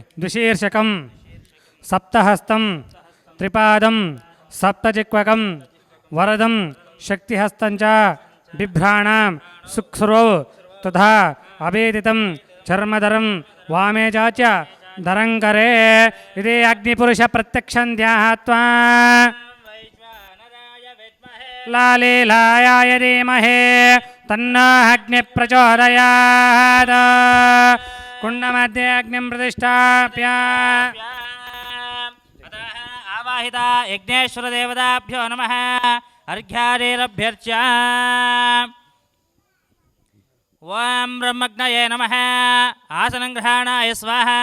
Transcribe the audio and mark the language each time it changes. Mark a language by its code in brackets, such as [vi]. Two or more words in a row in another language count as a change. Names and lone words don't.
[sa] ದ್ವಿಶೀರ್ಷಕಂ ಸಪ್ತಹಸ್ತಂ ತ್ರಿಪಾದಂ ಸಪ್ತಜಿಕ್ವಕಂ ವರದಂ ಶಕ್ತಿಹಸ್ತಂಚ ಬಿಭ್ರಾಣಾಂ ಸುಕ್ಸ್ರೋ ತಥಾ ಅಭೇದಿತಂ ಚರ್ಮಧರಂ ವಾಮೇ ಚಾಚ ಧರಂಕರೆ ಇದೇ ಅಗ್ನಿಪುರುಷ ಪ್ರತ್ಯಕ್ಷಂ ಧ್ಯಾತ್ವಾ ಲಾಲೀಲಾಯಾಯ ಧೀಮಹಿ ತನ್ನೋ ಅಗ್ನಿ ಪ್ರಚೋದಯಾತ್. ಕುಂಡಮಧ್ಯೆ ಅಗ್ನಿಂ ಪ್ರತಿಷ್ಠಾಪ್ಯ ಆವಾಹಿತ ಯಜ್ಞೇಶ್ವರ ದೇವತಾಭ್ಯೋ ನಮಃ ಅರ್ಘ್ಯಾದೇರಭ್ಯರ್ಚ್ಯ. ಓಂ ಬ್ರಹ್ಮಗ್ನಯೇ ನಮಃ ಆಸನಂ ಗೃಹಾಣಾಯ ಸ್ವಾಹಾ.